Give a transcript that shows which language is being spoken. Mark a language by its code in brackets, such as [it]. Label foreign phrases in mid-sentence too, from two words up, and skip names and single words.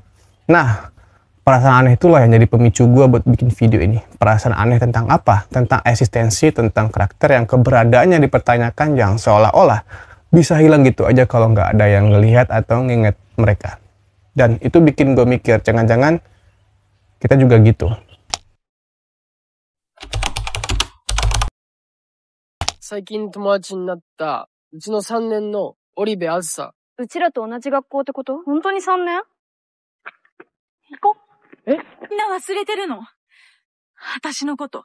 [id] Nah, perasaan aneh itulah yang jadi pemicu gue buat bikin video ini. Perasaan aneh tentang apa? Tentang eksistensi, tentang karakter yang keberadaannya dipertanyakan yang seolah-olah bisa hilang gitu aja kalau nggak ada yang ngelihat atau nginget mereka. Dan itu bikin gue mikir, jangan-jangan kita juga gitu. [ja] 最近友達になったうちの3年の織部あずさ。うちらと同じ学校ってこと？本当に3年？行こう。みんな忘れてるの。私のこと。